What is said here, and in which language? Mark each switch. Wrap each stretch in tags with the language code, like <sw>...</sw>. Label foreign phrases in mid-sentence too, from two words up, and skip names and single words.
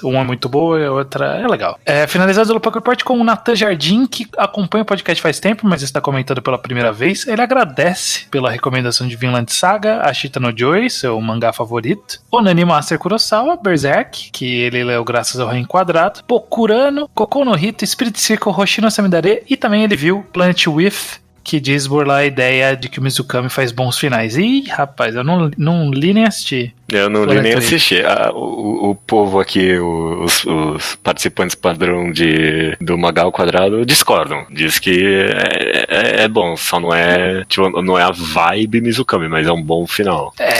<pt>Uma é muito boa e a outra é legal. Finalizado o Slowpoke Report com o Nathan Jardim, que acompanha o podcast faz tempo, mas está comentando pela primeira vez. Ele agradece pela recomendação de Vinland Saga, Ashita no Joy, seu mangá favorito, Onani Master Kurosawa, Berserk, que ele leu graças ao Reenquadrado, Bokurano, Kokou no Hito, Spirit Circle, Hoshino Samidare, e também ele viu Planet With, que diz burlar a ideia de que o Mizukami faz bons finais. Ih, rapaz, eu não li nem assisti. Eu não li nem assisti. O povo aqui, os participantes padrão do Mangá ao Quadrado discordam. Diz que é bom, só não é a vibe Mizukami, mas é um bom final.</pt>